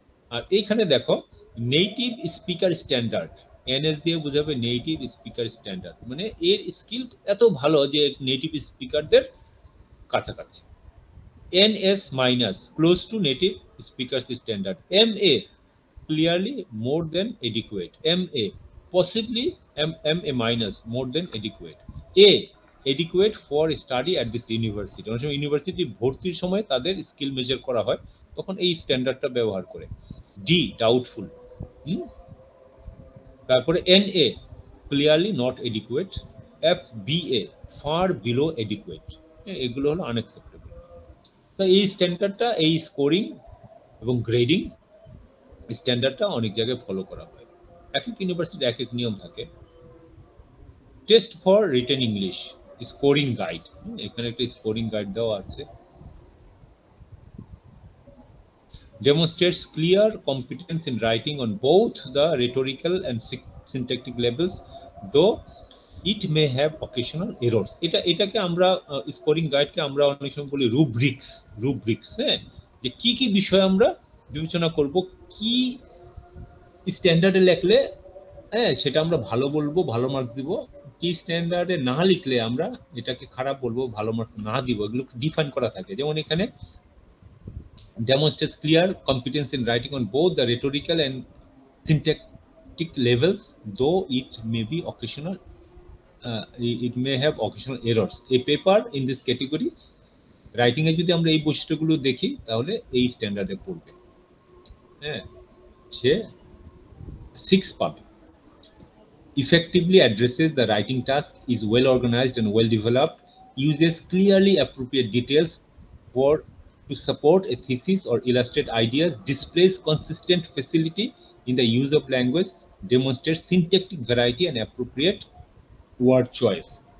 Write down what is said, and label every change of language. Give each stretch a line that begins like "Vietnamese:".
Bangla: আর এইখানে দেখো native speaker standard, NS দিয়ে বোঝাবে নেটিভ স্পিকার স্ট্যান্ডার্ড, মানে এর স্কিল এত ভালো যে নেটিভ স্পিকারদের কাছাকাছি।
English: NS minus close to native speaker standard. MA clearly more than adequate. MA possibly MA minus more than adequate. A adequate for study at this university.
Bangla: অনেক সময় university ভর্তির সময় তাদের স্কিল মেজার করা হয়, তখন এই স্ট্যান্ডার্ডটা ব্যবহার করে।
English: D doubtful.
Bangla: তারপরে
English: NA clearly not adequate. FBA far below adequate.
Bangla: এগুলো হলো
English: Unacceptable.
Bangla: তো এই স্ট্যান্ডার্ডটা, এই স্কোরিং এবং গ্রেডিং স্ট্যান্ডার্ডটা অনেক জায়গায় ফলো করা হয়। এক এক ইউনিভার্সিটির এক এক নিয়ম থাকে।
English: test for written English scoring guide,
Bangla: এখানে একটা স্কোরিং গাইড দেওয়া আছে।
English: Demonstrates clear competence in writing on both the rhetorical and syntactic levels, though it may have occasional errors.
Bangla: এটাকে আমরা স্কোরিং গাইডকে আমরা অনেক সময় বলি রুব্রিক্স। হ্যাঁ, যে কি কি বিষয় আমরা বিবেচনা করব, কি স্ট্যান্ডার্ডে লিখলে হ্যাঁ সেটা আমরা ভালো বলবো, ভালো মার্ক দিব। কি স্ট্যান্ডার্ডে না লিখলে আমরা এটাকে খারাপ বলবো, ভালো মার্কস না দিব। এগুলো ডিফাইন করা থাকে। যেমন এখানে
English: demonstrates clear competence in writing on both the rhetorical and syntactic levels, though it may be occasional it may have occasional errors. A paper in this category writing
Bangla: এ যদি আমরা এই বৈশিষ্ট্যগুলো দেখি তাহলে এই স্ট্যান্ডার্ডে পড়বে। হ্যাঁ সে 6 পাবে।
English: Effectively addresses the writing task, is well organized and well developed, uses clearly appropriate details to support a thesis or illustrate ideas, displays consistent facility in the use of language, demonstrates syntactic variety and appropriate word choice.